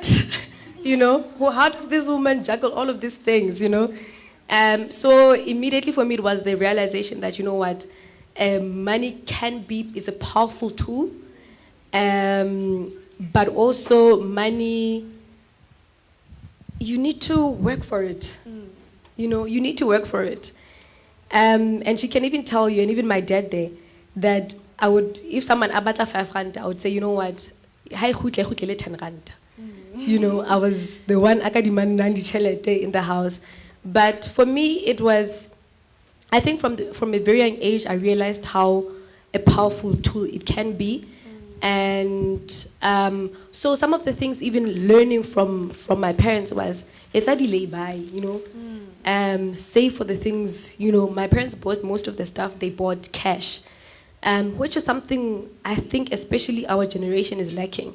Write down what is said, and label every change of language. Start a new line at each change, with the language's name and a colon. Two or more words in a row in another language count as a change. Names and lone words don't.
English: How does this woman juggle all of these things, So immediately for me, it was the realization that, money is a powerful tool, but also money, you need to work for it. You need to work for it. And she can even tell you, and even my dad there, that if someone abatla 5 rand, I would say, you know what,
Southern Sotho: hai khutle le 10 rand.
English: I was the one demand in the house. But for me, it was, I think from a very young age, I realized how a powerful tool it can be. And so some of the things, even learning from my parents, was, it's a delay by, save for the things, my parents bought most of the stuff, they bought cash, which is something I think especially our generation is lacking.